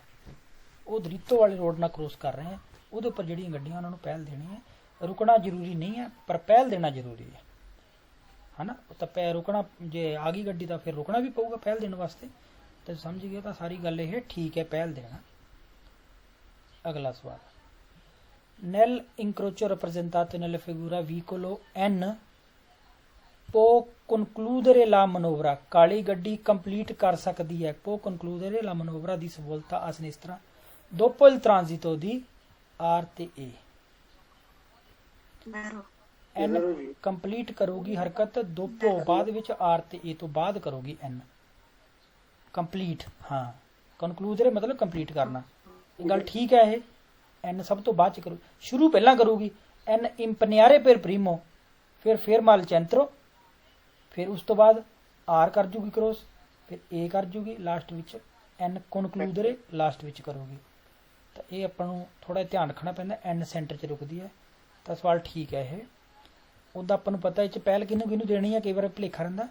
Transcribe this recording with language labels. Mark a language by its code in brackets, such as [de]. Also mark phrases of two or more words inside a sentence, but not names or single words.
[pa] ਉਹ ਦ੍ਰਿਤੋ ਵਾਲੇ ਰੋਡ ਨਾਲ ਕ੍ਰੋਸ ਕਰ ਰਹੇ ਹੈ, ਉਹਦੇ ਉੱਪਰ ਜਿਹੜੀਆਂ ਗੱਡੀਆਂ ਉਹਨਾਂ ਨੂੰ ਪਹਿਲ ਦੇਣੀ ਹੈ। ਰੁਕਣਾ ਜ਼ਰੂਰੀ ਨਹੀਂ ਹੈ, ਪਰ ਪਹਿਲ ਦੇਣਾ ਜ਼ਰੂਰੀ ਹੈ, ਹੈ ਨਾ। ਤਾਂ ਰੁਕਣਾ, ਜੇ ਆ ਗਈ ਗੱਡੀ ਤਾਂ ਫਿਰ ਰੁਕਣਾ ਵੀ ਪਊਗਾ ਪਹਿਲ ਦੇਣ ਵਾਸਤੇ। ਤੇ ਸਮਝ ਗਏ ਤਾਂ ਸਾਰੀ ਗੱਲ ਇਹ ਠੀਕ ਹੈ, ਪਹਿਲ ਦੇਣਾ। ਅਗਲਾ ਸਵਾਲ, [it] nel incrocio rappresentato nella figura vicolo N può concludere la manovra, [pa] ਕਾਲੀ ਗੱਡੀ ਕੰਪਲੀਟ ਕਰ ਸਕਦੀ ਹੈ। [it] può concludere la manovra di svolta a sinistra dopo il transito di R ਤੇ A। [pa] N ਕੰਪਲੀਟ ਕਰੂਗੀ ਹਰਕਤ ਦੋਪੋ, ਬਾਅਦ ਵਿੱਚ R ਤੇ A ਤੋਂ ਬਾਅਦ ਕਰੂਗੀ N ਕੰਪਲੀਟ। ਹਾਂ, ਕਨਕਲੂਡਰ ਮਤਲਬ ਕੰਪਲੀਟ ਕਰਨਾ, ਇਹ ਗੱਲ ਠੀਕ ਹੈ। ਇਹ N ਸਭ ਤੋਂ ਬਾਅਦ ਚ ਕਰੂ, ਸ਼ੁਰੂ ਪਹਿਲਾਂ ਕਰੂਗੀ। N ਇੰਪਨਿਆਰੇ [it] per primo, [pa] ਫਿਰ [it] ferma al centro, [pa] ਫਿਰ ਉਸ ਤੋਂ ਬਾਅਦ R ਕਰ ਜੂਗੀ ਕ੍ਰੋਸ, ਫਿਰ A ਕਰ ਜੂਗੀ, ਲਾਸਟ ਵਿੱਚ N ਕਨਕਲੂਡਰ ਲਾਸਟ ਵਿੱਚ ਕਰੂਗੀ। ਤਾਂ ਇਹ ਆਪਾਂ ਨੂੰ ਥੋੜਾ ਧਿਆਨ ਰੱਖਣਾ ਪੈਂਦਾ, N ਸੈਂਟਰ 'ਚ ਰੁਕਦੀ ਹੈ। ਤਾਂ ਸਵਾਲ ਠੀਕ ਹੈ ਇਹ। ਉਹਦਾ ਆਪਾਂ ਨੂੰ ਪਤਾ ਇਹ 'ਚ ਪਹਿਲ ਕਿਹਨੂੰ ਦੇਣੀ ਹੈ, ਕਈ ਵਾਰ ਭੁਲੇਖਾ ਰਹਿੰਦਾ।